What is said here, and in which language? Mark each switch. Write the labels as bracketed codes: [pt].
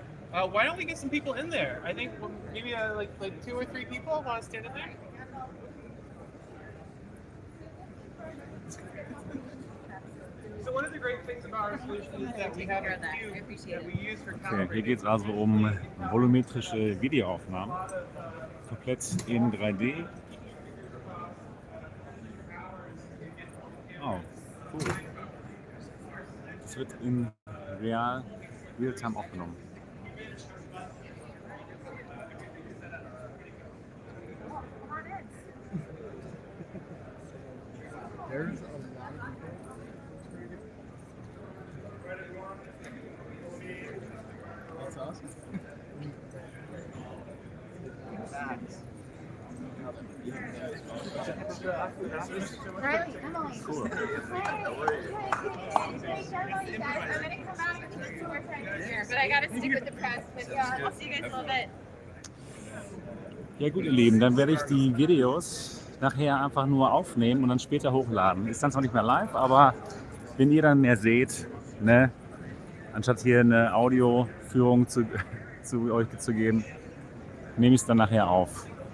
[en] Why don't we get some people in there? I think maybe like 2 or 3 people want to stand in there. So one of the great things about our solution is that we have a cube that we use for [de] Okay, hier geht es also um volumetrische Videoaufnahmen. Komplett in 3D. Oh, cool. Das wird in Real-Time aufgenommen. [en] There's a lot of people. That's awesome. Riley, come on. Cool. But I gotta stick with the press. But yeah, I'll see you guys in a little bit. [de] Ja gut, ihr Lieben, dann werde ich die Videos nachher einfach nur aufnehmen und dann später hochladen. Ist dann zwar nicht mehr live, aber wenn ihr dann mehr seht, ne, anstatt hier eine Audioführung zu euch zu geben, nehme ich es dann nachher auf.